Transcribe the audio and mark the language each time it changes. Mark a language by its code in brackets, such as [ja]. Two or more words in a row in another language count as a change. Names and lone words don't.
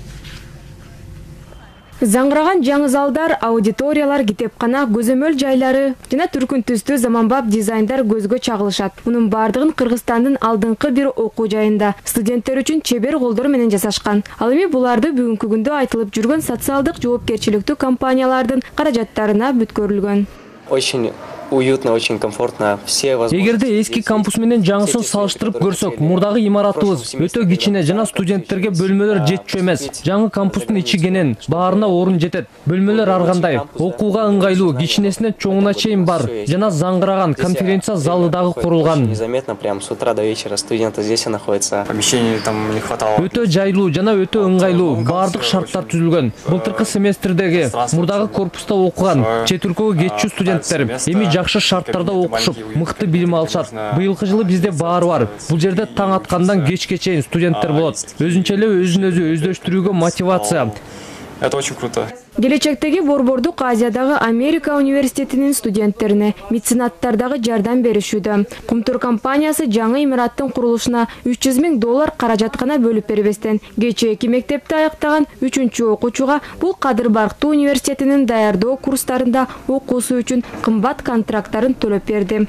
[ky] Заңгыраган жаңы залдар, аудиториялар, китепкана, көзөмөл жайлары жана түркүн түстүү заманбап дизайндар көзгө чагылышат. Мунун бардыгын Кыргызстандын алдыңкы бир окуу жайында студенттер үчүн чебер колдор менен жасашкан. Ал эми буларды бүгүнкү күндө айтылып жүргөн социалдык жоопкерчиликтүү компаниялардын каражаттарына бүткөрүлгөн. [ru] Очень уютно, очень комфортно. [ky] Эгерде эски кампус менен жаңысын салыштырып көрсөк, мурдагы имаратыбыз өтө кичине жана студенттерге бөлмөлөр жетчү эмес. Жаңы кампустун ичи кенен, баарына орун жетет. Бөлмөлөр ар кандай, окууга ыңгайлуу, кичинесинен чоңуна чейин бар. Жана заңгыраган конференция залы дагы курулган. [ru] Незаметно, прям с утра до вечера студенты здесь находятся. Помещений там не хватало. [ky] Өтө жайлуу жана өтө ыңгайлуу, баардык шарттар түзүлгөн. Былтыркы семестрдеги мурдагы корпуста окуган чет өлкөгө кетчү студенттер эми жакшы шарттарда окушуп, мыкты билим алышат. Быйылкы жылы бизде баары бар. Бул жерде таң аткандан кечке чейин студенттер болот. Өзүнчө эле өзүн өзү өздөштүрүүгө мотивация. [ru] Это очень круто. [ky] Келечектеги Борбордук Азиядагы Америка университетинин студенттерине меценаттар дагы жардам беришүүдө. Кумтур компаниясы жаңы имараттын курулушуна $300 000 каражат гана бөлүп бербестен, кечээки мектепти аяктаган 3-чү окуучуга бул Кадыр Барктуу университетинин даярдоо курстарында окуусу үчүн кымбат контракттарын төлөп берди.